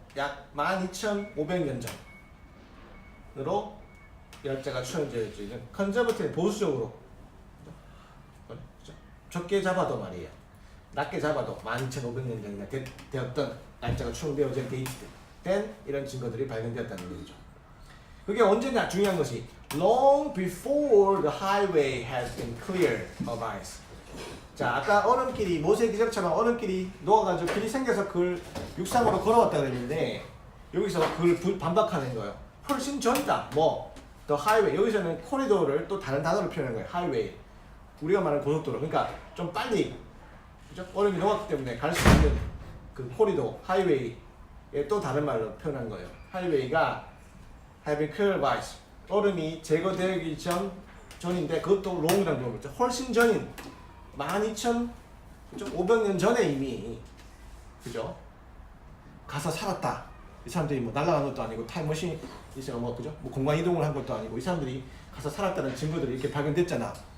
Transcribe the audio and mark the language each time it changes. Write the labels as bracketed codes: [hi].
[ko] 약 12,500년 전으로 날짜가 추정되어지는 conservative 보수적으로 그죠? 적게 잡아도 말이에요. 낮게 잡아도 12,500년 전이나 되었던 날짜가 추정되어진 데이트된 이런 증거들이 발견되었다는 얘기죠. 그게 언제냐? 중요한 것이 [en] long before the highway has been cleared of ice. [ko] 자, 아까 얼음길이 모세 기적처럼 얼음길이 녹아가지고 길이 생겨서 그걸 육상으로 걸어왔다 그랬는데 여기서 그걸 반박하는 거예요. 훨씬 전이다. 뭐 [en] the highway. [ko] 여기서는 코리도를 또 다른 단어로 표현한 거예요. highway. 우리가 말하는 고속도로. 그러니까 좀 빨리 그죠? 얼음이 녹았기 때문에 갈 수 있는 그 코리도, 하이웨이에 또 다른 말로 표현한 거예요. 하이웨이가 [en] have been cleared by ice. [ko] 얼음이 제거되기 전인데 그것도 long이라는 걸 그렇죠. 훨씬 전인 12,500년 전에 이미 그죠? 가서 살았다. 이 사람들이 뭐 날아간 것도 아니고 타임머신이 있어 뭐 그죠? 뭐 공간 이동을 한 것도 아니고 이 사람들이 가서 살았다는 증거들이 이렇게 발견됐잖아.